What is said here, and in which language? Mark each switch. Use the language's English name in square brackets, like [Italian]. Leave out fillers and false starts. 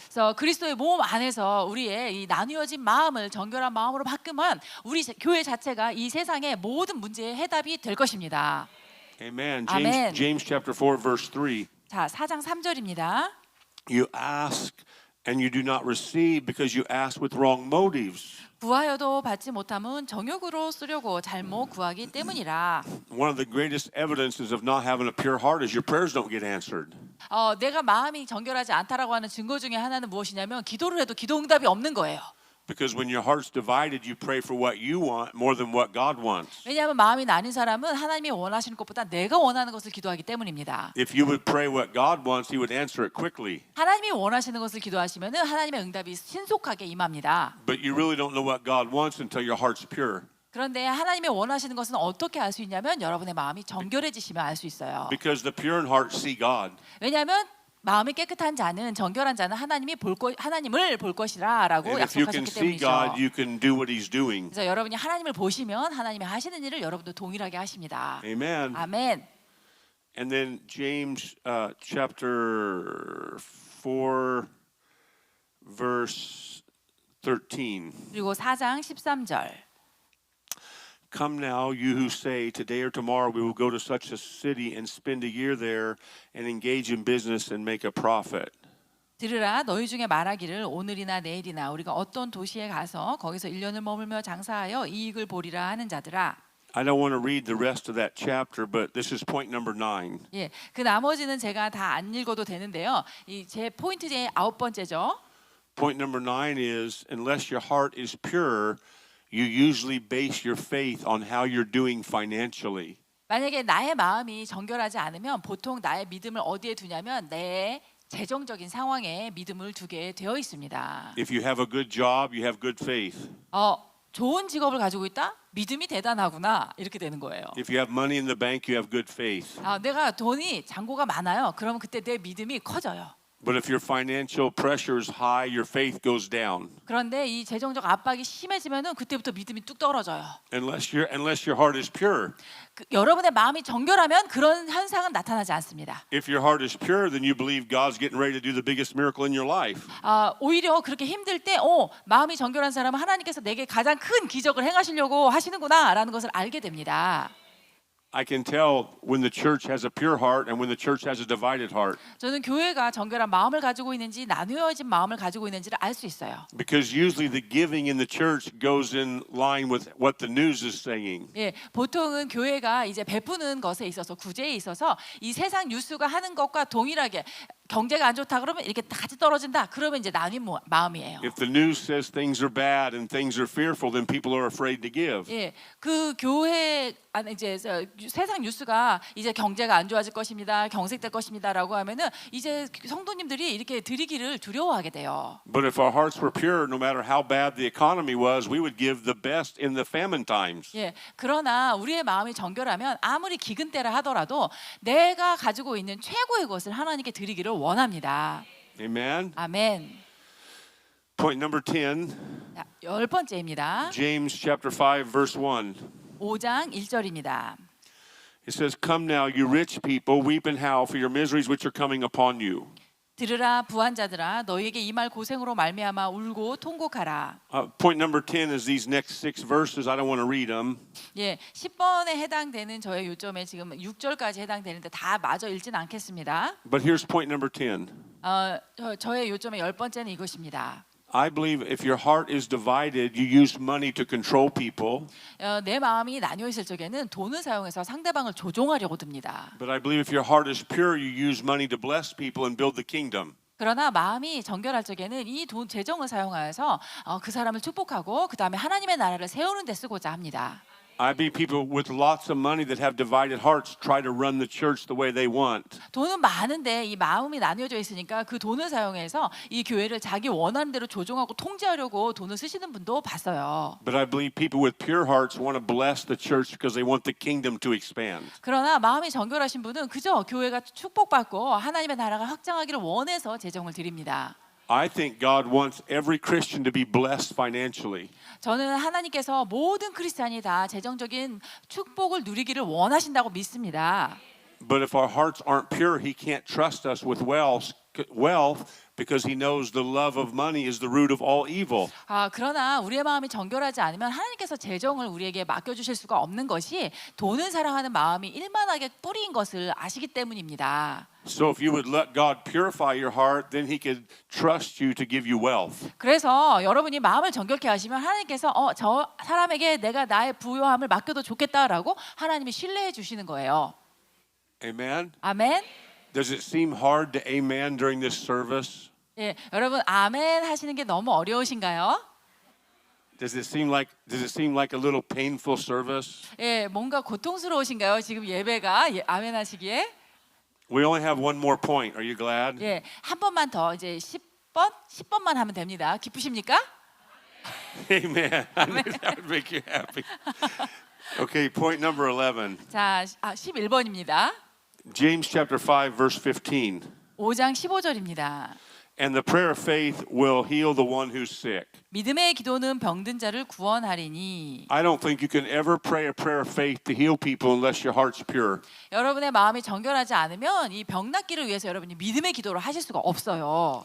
[Korean] 그래서 그리스도의 몸 안에서 우리의 이 나뉘어진 마음을 정결한 마음으로 바꾸면 우리 교회 자체가 이 세상의 모든 문제의 해답이 될 것입니다. [English] Amen. Amen. James chapter 4 verse 3. [Korean] 자, 4장 3절입니다. [English] You ask and you do not receive because you ask with wrong motives. [Korean] 구하여도 받지 못함은 정욕으로 쓰려고 잘못 구하기 때문이라. [English] One of the greatest evidences of not having a pure heart is your prayers don't get answered. [Korean] 내가 마음이 정결하지 않다라고 하는 증거 중에 하나는 무엇이냐면 기도를 해도 기도 응답이 없는 거예요. [English] Because when your heart's divided, you pray for what you want more than what God wants. [Korean] 왜냐하면 마음이 나뉜 사람은 하나님이 원하시는 것보다 내가 원하는 것을 기도하기 때문입니다. [English] If you would pray what God wants, He would answer it quickly. [Korean] 하나님이 원하시는 것을 기도하시면은 하나님의 응답이 신속하게 임합니다. [English] But you really don't know what God wants until your heart's pure. [Korean] 그런데 하나님이 원하시는 것은 어떻게 알 수 있냐면 여러분의 마음이 정결해지시면 알 수 있어요. [English] Because the pure in heart see God. [Korean] 왜냐하면 마음이 깨끗한 자는 정결한 자는 하나님을 볼 것이라라고 [English] And if you can [Korean] 약속하셨기 [English] see [Korean] 때문이죠. [English] God, you can do what He's doing. [Korean] 그래서 여러분이 하나님을 보시면 하나님이 하시는 일을 여러분도 동일하게 하십니다. [English] Amen. [Korean] 아멘. [English] And then James chapter 4 verse 13. [Korean] 그리고 4장 13절. [English] Come now, you who say, today or tomorrow we will go to such a city and spend a year there and engage in business and make a profit. [Korean] 들으라 너희 중에 말하기를 오늘이나 내일이나 우리가 어떤 도시에 가서 거기서 1년을 머물며 장사하여 이익을 보리라 하는 자들아. [English] I don't want to read the rest of that chapter, but this is point number 9. [Korean] 예, 그 나머지는 제가 다 안 읽어도 되는데요. 이 제 포인트 중에 9번째죠. [English] Point number 9 is, unless your heart is pure, you usually base your faith on how you're doing financially. [Korean] 만약에 나의 마음이 정결하지 않으면 보통 나의 믿음을 어디에 두냐면 내 재정적인 상황에 믿음을 두게 되어 있습니다. [English] If you have a good job, you have good faith. [Korean] 좋은 직업을 가지고 있다? 믿음이 대단하구나 이렇게 되는 거예요. [English] If you have money in the bank, you have good faith. [Korean] 내가 돈이 잔고가 많아요. 그러면 그때 내 믿음이 커져요. [English] But if your financial pressure is high, your faith goes down. [Korean] 그런데 이 재정적 압박이 심해지면은 그때부터 믿음이 뚝 떨어져요. [English] Unless your heart is pure. [Korean] 여러분의 마음이 정결하면 그런 현상은 나타나지 않습니다. [English] If your heart is pure, then you believe God's getting ready to do the biggest miracle in your life. [Korean] 오히려 그렇게 힘들 때 마음이 정결한 사람은 하나님께서 내게 가장 큰 기적을 행하시려고 하시는구나라는 것을 알게 됩니다. [English] I can tell when the church has a pure heart and when the church has a divided heart. [Korean] 저는 교회가 정결한 마음을 가지고 있는지 나누어진 마음을 가지고 있는지를 알 수 있어요. [English] Because usually the giving in the church goes in line with what the news is saying. [Korean] 예, 보통은 교회가 이제 베푸는 것에 있어서 구제에 있어서 이 세상 뉴스가 하는 것과 동일하게 경제가 안 좋다 그러면 이렇게 같이 떨어진다. 그러면 이제 나뉜 마음이에요. [English] If the news says things are bad and things are fearful, then people are afraid to give. [Korean] 예, 그 교회 안에 이제 세상 뉴스가 이제 경제가 안 좋아질 것입니다, 경색될 것입니다라고 하면은 이제 성도님들이 이렇게 드리기를 두려워하게 돼요. [English] But if our hearts were pure, no matter how bad the economy was, we would give the best in the famine times. [Korean] 예, 그러나 우리의 마음이 정결하면 아무리 기근 때라 하더라도 내가 가지고 있는 최고의 것을 하나님께 드리기를 원합니다. [English] Amen. [Korean] 아멘. [English] Point number 10. [Korean] 자, 10번째입니다. [English] James chapter 5 verse 1. [Korean] 5장 1절입니다. [English] It says, "Come now, you rich people, weep and howl for your miseries which are coming upon you." [Korean] 들으라 부한 자들아 너희에게 이 말 고생으로 말미암아 울고 통곡하라. [English] Point number 10 is these next 6 verses. I don't want to read them. [Korean] 예, 10번에 해당되는 저의 요점에 지금 6절까지 해당되는데 다 마저 읽진 않겠습니다. [English] But here's point number 10. [Korean] 저의 요점의 10번째는 이것입니다. [English] I believe if your heart is divided, you use money to control people. [Korean] 내 마음이 나뉘어 있을 적에는 돈을 사용해서 상대방을 조종하려고 듭니다. [English] But I believe if your heart is pure, you use money to bless people and build the kingdom. [Korean] 그러나 마음이 정결할 적에는 이 돈 재정을 사용하여서 그 사람을 축복하고 그 다음에 하나님의 나라를 세우는 데 쓰고자 합니다. [English] I believe people with lots of money that have divided hearts try to run the church the way they want. [Korean] 돈은 많은데 이 마음이 나뉘어져 있으니까 그 돈을 사용해서 이 교회를 자기 원하는 대로 조종하고 통제하려고 돈을 쓰시는 분도 봤어요. [English] But I believe people with pure hearts want to bless the church because they want the kingdom to expand. [Korean] 그러나 마음이 정결하신 분은 그저 교회가 축복받고 하나님의 나라가 확장하기를 원해서 재정을 드립니다. [English] I think God wants every Christian to be blessed financially. [Korean] 저는 하나님께서 모든 크리스찬이 다 재정적인 축복을 누리기를 원하신다고 믿습니다. [English] But if our hearts aren't pure, He can't trust us with wealth because He knows the love of money is the root of all evil. [Korean] 그러나 우리의 마음이 정결하지 않으면 하나님께서 재정을 우리에게 맡겨주실 수가 없는 것이 돈을 사랑하는 마음이 일만하게 뿌리인 것을 아시기 때문입니다. [English] So if you would let God purify your heart, then He could trust you to give you wealth. [Korean] 그래서 여러분이 마음을 정결케 하시면 하나님께서 저 사람에게 내가 나의 부요함을 맡겨도 좋겠다라고 하나님이 신뢰해 주시는 거예요. [English] Amen. [Korean] 아멘. [English] Does it seem hard to amen during this service? [Korean] 예, 여러분 아멘 하시는 게 너무 어려우신가요? [English] Does it seem like a little painful service? [Korean] 예, 뭔가 고통스러우신가요? 지금 예배가 아멘 하시기에? [English] We only have one more point. Are you glad? [Korean] 예, 한 번만 더 이제 10번만 하면 됩니다. 기쁘십니까? [English] Amen. I knew that would make you happy. Okay, point number 11. [Korean] 자, 11번입니다. [English] James chapter 5 verse 15. [Korean] 5장 15절입니다. [English] And the prayer of faith will heal the one who's sick. [Korean] 믿음의 기도는 병든 자를 구원하리니. [English] I don't think you can ever pray a prayer of faith to heal people unless your heart's pure. [Korean] 여러분의 마음이 정결하지 않으면 이 병 낫기를 위해서 여러분이 믿음의 기도를 하실 수가 없어요.